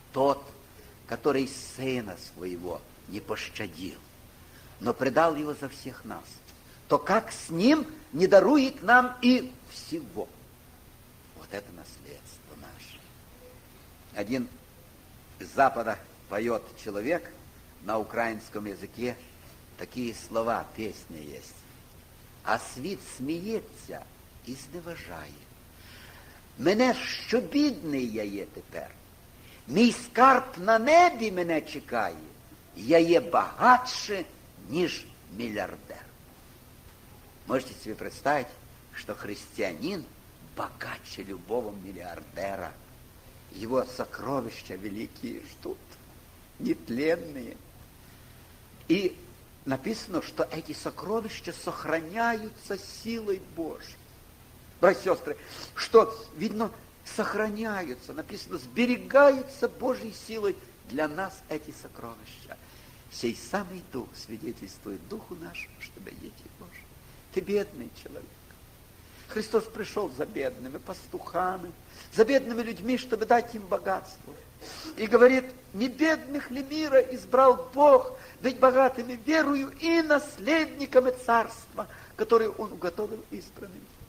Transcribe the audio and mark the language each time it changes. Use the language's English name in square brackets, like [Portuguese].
[Russian] Тот, который Сына Своего не пощадил, но предал Его за всех нас, то как с Ним не дарует нам и всего? Вот это наследство наше. Один из Запада поет человек, на украинском языке такие слова, песня есть. [Ukrainian] А світ сміється і зневажає. Мене що бідний я є тепер. Мій скарб на небі мене чекає. Я є багатше, ніж мільярдер. Можете собі представити, що християнин багатше любого мільярдера. Його сокровища великі ж тут, нетленні. І написано, що ці сокровища сохраняються силою Божою. Брати, сестри, що, видно, сохраняються, написано, зберігаються Божою силою для нас ці сокровища. [Russian] Сей самий Дух свидетельствует Духу нашему, чтобы дети Божьи. Ты бедный человек. Христос пришел за бедными пастухами, за бедными людьми, чтобы дать им богатство. И говорит, не бедных ли мира избрал Бог быть богатыми верою и наследниками царства, которое Он уготовил избранным?